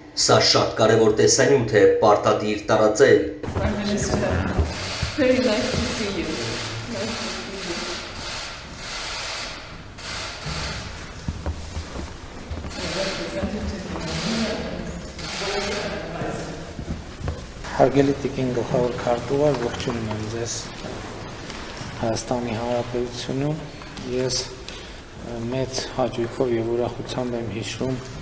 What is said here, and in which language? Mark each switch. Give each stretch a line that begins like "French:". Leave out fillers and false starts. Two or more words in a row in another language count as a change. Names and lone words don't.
Armenian: Սա շատ կարևոր տեսանյութ է, պարտադիր տարածել։
English: Very nice to see you.
Armenian: Հարգելի տիկին գլխավոր քարտուղար, ողջունում եմ ձեզ Հայաստանի Հանրապետությունում։ Ես մեծ հաճույքով եւ ուրախությամբ եմ հիշում